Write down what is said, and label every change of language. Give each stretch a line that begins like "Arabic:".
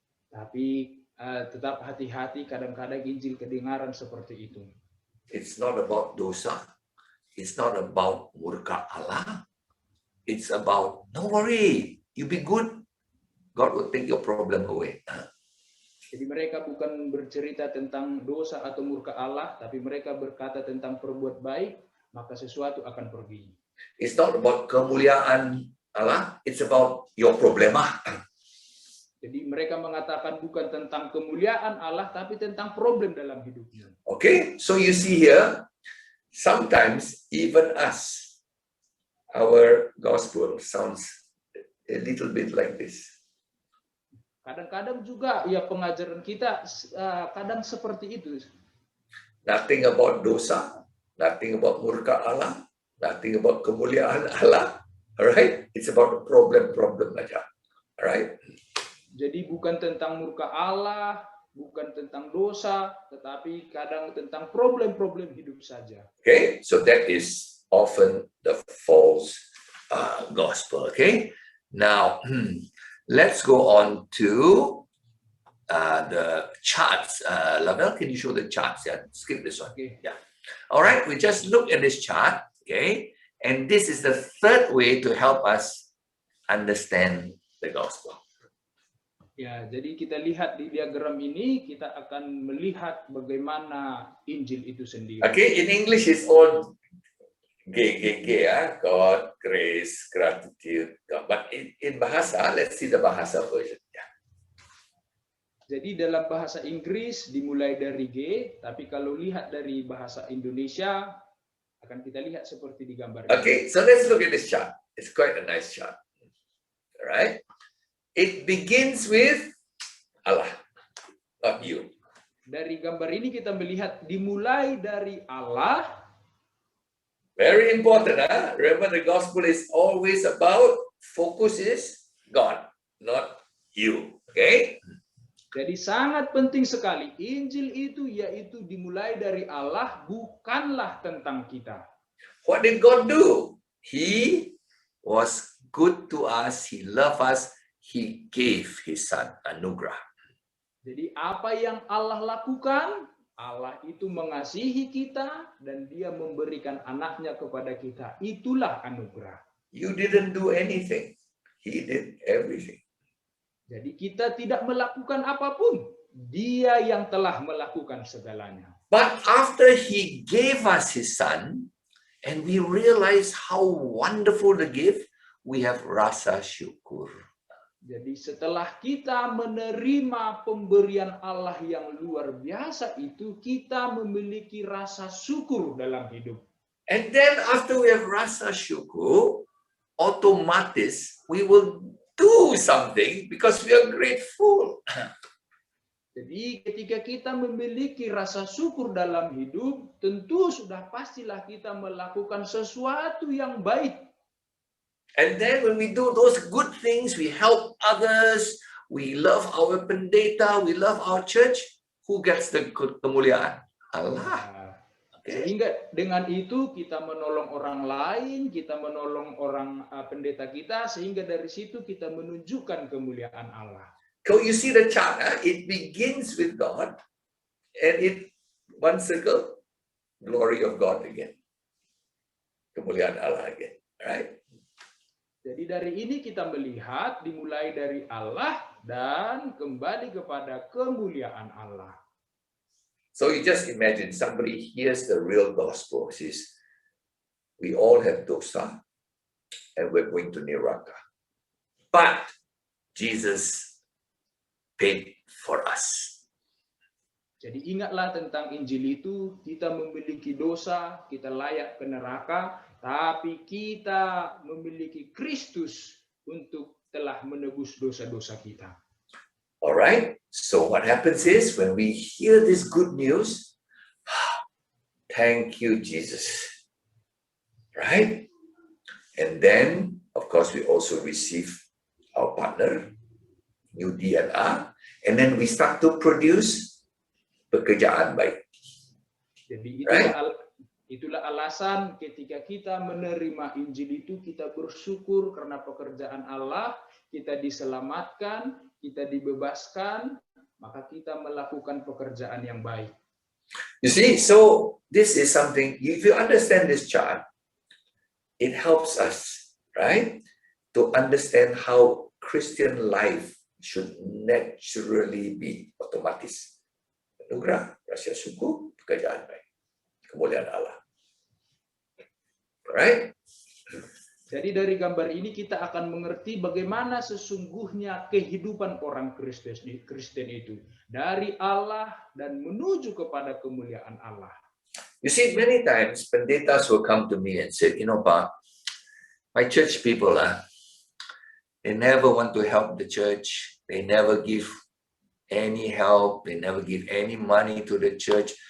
Indonesian: Tapi tetap hati-hati, kadang-kadang Injil kedengaran seperti itu.
English: It's not about dosa. It's not about
Indonesian: murka Allah.
English: It's about, don't worry, you be good. God will take your problem away.
Indonesian: Jadi mereka bukan bercerita tentang dosa atau murka Allah, tapi mereka berkata tentang perbuat baik, maka sesuatu akan pergi.
English: It's not about
Indonesian: kemuliaan Allah.
English: It's about your problema.
Indonesian: Jadi mereka mengatakan bukan tentang kemuliaan Allah, tapi tentang problem dalam hidupnya.
English: Okay, so you see here, sometimes even us, our gospel sounds a little bit like this.
Indonesian: Kadang-kadang juga ya pengajaran kita kadang seperti itu.
English: Nothing about dosa, nothing about
Indonesian: murka Allah,
English: nothing about
Indonesian: kemuliaan Allah.
English: All right, it's about problem aja. All right.
Indonesian: Jadi bukan tentang murka Allah, bukan tentang dosa, tetapi kadang tentang problem-problem hidup saja.
English: Okay, so that is often the false gospel. Okay, now let's go on to the charts. Lavelle, can you show the charts? Yeah, skip this one. Okay. Yeah. All right, we just look at this chart. Okay, and this is the third way to help us understand the gospel.
Indonesian: Ya, jadi kita lihat di diagram ini, kita akan melihat bagaimana Injil itu sendiri.
English: Okay, in English it's all G, God, grace, gratitude. God. But in Bahasa, let's see the Bahasa version. Yeah.
Indonesian: Jadi dalam bahasa Inggris dimulai dari G, tapi kalau lihat dari bahasa Indonesia, akan kita lihat seperti di gambar ini.
English: Okay, so let's look at this chart. It's quite a nice chart. All right. It begins with Allah, not you.
Indonesian: Dari gambar ini kita melihat dimulai dari Allah.
English: Very important, huh? Remember, the gospel is always about, focus is God, not you. Okay?
Indonesian: Jadi sangat penting sekali. Injil itu yaitu dimulai dari Allah, bukanlah tentang kita.
English: What did God do? He was good to us. He loved us. He gave his son anugerah.
Indonesian: Jadi apa yang Allah lakukan? Allah itu mengasihi kita dan dia memberikan anaknya kepada kita. Itulah anugerah.
English: You didn't do anything. He did everything.
Indonesian: Jadi kita tidak melakukan apapun. Dia yang telah melakukan segalanya.
English: But after he gave us his son, and we realize how wonderful the gift, we have
Indonesian: rasa syukur. Jadi setelah kita menerima pemberian Allah yang luar biasa itu, kita memiliki rasa syukur dalam hidup.
English: And then after we have
Indonesian: rasa syukur,
English: otomatis we will do something because we are grateful.
Indonesian: Jadi ketika kita memiliki rasa syukur dalam hidup, tentu sudah pastilah kita melakukan sesuatu yang baik.
English: And then when we do those good things, we help others, we love our pendeta, we love our church, who gets the kemuliaan? Allah. Okay.
Indonesian: Sehingga dengan itu kita menolong orang lain, kita menolong orang pendeta kita, sehingga dari situ kita menunjukkan kemuliaan Allah.
English: So you see the chart, it begins with God, and it one circle, glory of God again.
Indonesian: Kemuliaan Allah
English: again, right?
Indonesian: Jadi dari ini kita melihat dimulai dari Allah dan kembali kepada kemuliaan Allah.
English: So you just imagine somebody hears the real gospel, says, we all have dosa and we're going to neraka. But Jesus paid for us.
Indonesian: Jadi ingatlah tentang Injil itu, kita memiliki dosa, kita layak ke neraka, tapi kita memiliki Kristus untuk telah menebus dosa-dosa kita.
English: All right. So what happens is when we hear this good news, thank you, Jesus. Right? And then, of course, we also receive our partner, new DNA, and then we start to produce
Indonesian: pekerjaan baik. Jadi Itulah alasan ketika kita menerima Injil itu kita bersyukur karena pekerjaan Allah, kita diselamatkan, kita dibebaskan, maka kita melakukan pekerjaan yang baik.
English: You see, so this is something, if you understand this chart, it helps us, right, to understand how Christian life should naturally be otomatis.
Indonesian: Anugerah, rahasia syukur, pekerjaan baik, kemuliaan Allah. Alright? Jadi dari gambar ini kita akan mengerti bagaimana sesungguhnya kehidupan orang Kristen itu. Dari Allah dan menuju kepada kemuliaan Allah.
English: You see, many times pendetas will come to me and say, you know, Pak, my church people, they never want to help the church. They never give any help. They never give any money to the church.